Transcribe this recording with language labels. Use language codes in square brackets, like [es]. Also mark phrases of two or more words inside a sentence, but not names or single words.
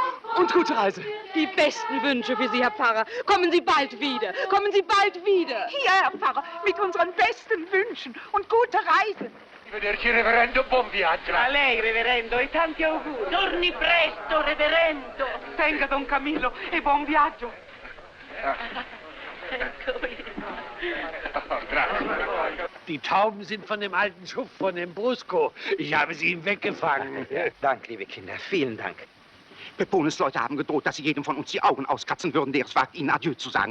[de] Und gute Reise. Die besten Wünsche für Sie, Herr Pfarrer. Kommen Sie bald wieder. Kommen Sie bald wieder. Hier, Herr Pfarrer, mit unseren besten Wünschen und gute Reise. [it] Arrivederci, reverendo, buon viaggio. A lei, reverendo, e tanti auguri. Torni presto, reverendo. Tenga, Don Camillo, e buon viaggio. [de] Die Tauben sind von dem alten Schuft, von dem Brusco. Ich habe sie ihm weggefangen. Dank, liebe Kinder. Vielen Dank. Pepones Leute haben gedroht, dass sie jedem von uns die Augen auskratzen würden, der es wagt, ihnen Adieu zu sagen.